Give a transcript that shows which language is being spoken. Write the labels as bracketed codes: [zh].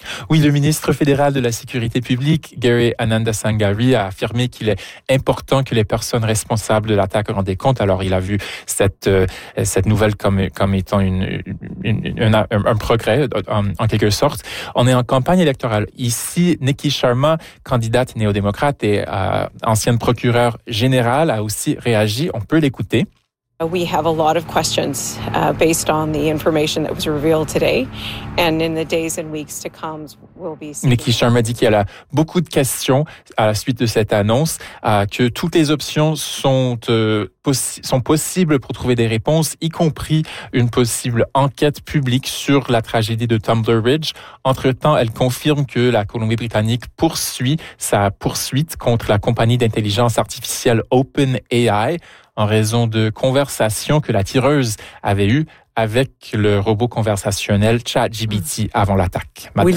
[fr] Oui, le ministre fédéral de la Sécurité publique, Gary Anandasangari, a affirmé qu'il est important que les personnes responsables de l'attaque rendent compte. Alors, il a vu cette nouvelle comme étant un progrès, en quelque sorte. On est en campagne électorale. Ici, Nikki Sharma, candidate néo-démocrate et ancienne procureure générale, a aussi réagi. On peut l'écouter. [en] We have a lot of questions based on the information that was revealed today, and in the days and weeks to come, we'll be. [fr] Nikki Sharma dit qu'elle a beaucoup de questions à la suite de cette annonce, que toutes les options sont possibles pour trouver des réponses, y compris une possible enquête publique sur la tragédie de Tumbler Ridge. Entre-temps, elle confirme que la Colombie-Britannique poursuit sa poursuite contre la compagnie d'intelligence artificielle OpenAI en raison de conversations que la tireuse avait eues avec le robot conversationnel ChatGPT avant l'attaque.